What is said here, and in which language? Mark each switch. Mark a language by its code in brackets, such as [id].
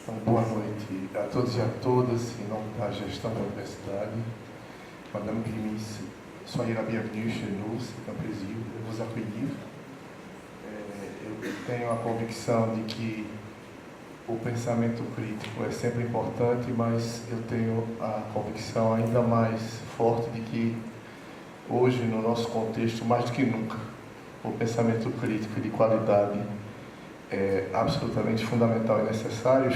[pt] boa noite a todos et à todas, em nome da gestão da universidade. [fr] Madame Grimis, soyez la bienvenue chez nous, c'est un plaisir de vous accueillir. [pt] Eu tenho a convicção de que o pensamento crítico é sempre importante, mas eu tenho a convicção ainda mais forte de que hoje, no nosso contexto, mais do que nunca, o pensamento crítico de qualidade é absolutamente fundamental e necessário.